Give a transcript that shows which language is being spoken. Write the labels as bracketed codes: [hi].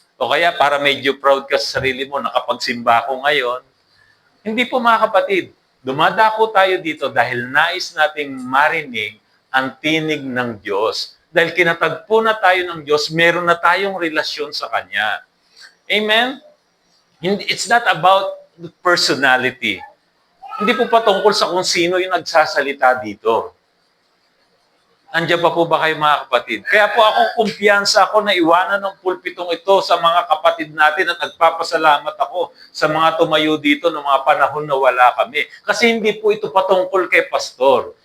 [tl] O kaya para medyo proud ka sa sarili mo, nakapagsimba ako ngayon. Hindi po, mga kapatid. Dumadako tayo dito dahil nais nating marinig ang tinig ng Diyos. Dahil kinatagpo na tayo ng Diyos, meron na tayong relasyon sa Kanya. Amen? [en] It's not about the personality. [tl] Hindi po patungkol sa kung sino yung nagsasalita dito. Andiyan pa po ba kayo, mga kapatid? Kaya po ako, kumpiyansa ako na iwanan ng pulpitong ito sa mga kapatid natin at nagpapasalamat ako sa mga tumayo dito ng mga panahon na wala kami. Kasi hindi po ito patungkol kay pastor.